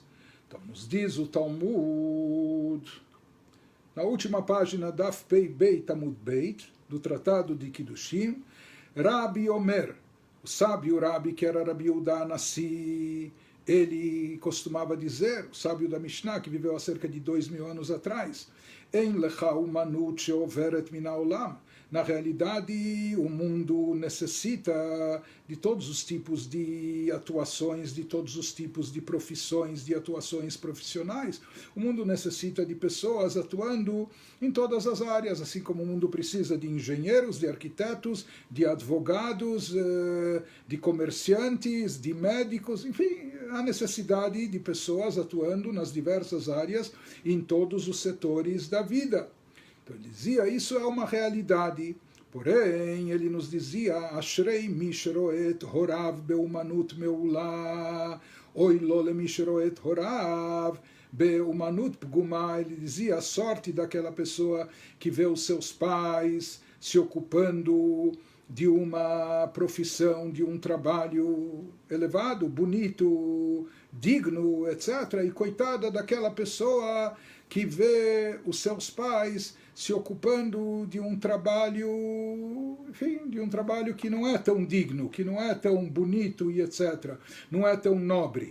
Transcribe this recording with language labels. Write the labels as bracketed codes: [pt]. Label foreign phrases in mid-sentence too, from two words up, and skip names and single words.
[pt] Então, nos diz o Talmud, na última página, [he] דף פ"ב עמוד ב, [pt] do Tratado de Kiddushin, [he] רבי אומר, [pt] o sábio Rabi, que era Rabi Yehuda Anassi, ele costumava dizer, o sábio da Mishnah, que viveu há cerca de 2000 anos atrás, [he] אין לך אומנות שעוברת מן העולם. [pt] Na realidade, o mundo necessita de todos os tipos de atuações, de todos os tipos de profissões, de atuações profissionais. O mundo necessita de pessoas atuando em todas as áreas, assim como o mundo precisa de engenheiros, de arquitetos, de advogados, de comerciantes, de médicos, enfim, há necessidade de pessoas atuando nas diversas áreas, em todos os setores da vida. Então ele dizia, isso é uma realidade. Porém, ele nos dizia, [he] אשרי מי שרואה הוריו באומנות מעולה, אוי לו למי שרואה הוריו באומנות פגומה. [pt] Ele dizia, a sorte daquela pessoa que vê os seus pais se ocupando de uma profissão, de um trabalho elevado, bonito, digno, etc. E coitada daquela pessoa que vê os seus pais se ocupando de um trabalho, enfim, de um trabalho que não é tão digno, que não é tão bonito e etc., não é tão nobre.